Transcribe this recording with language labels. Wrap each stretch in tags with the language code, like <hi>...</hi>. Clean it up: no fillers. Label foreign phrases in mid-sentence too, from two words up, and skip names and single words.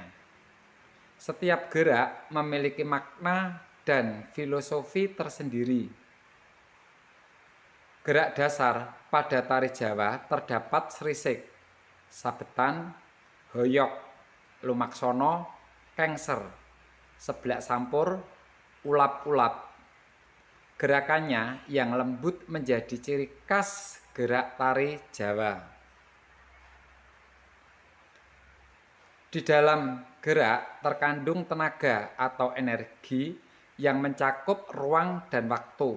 <id>Setiap gerak memiliki makna dan filosofi tersendiri. Gerak dasar pada tari Jawa terdapat srisik, sabetan, hoyok, lumaksono, kengser, seblak sampur, ulap-ulap. Gerakannya yang lembut menjadi ciri khas gerak tari Jawa. Di dalam gerak terkandung tenaga atau energi yang mencakup ruang dan waktu.</id>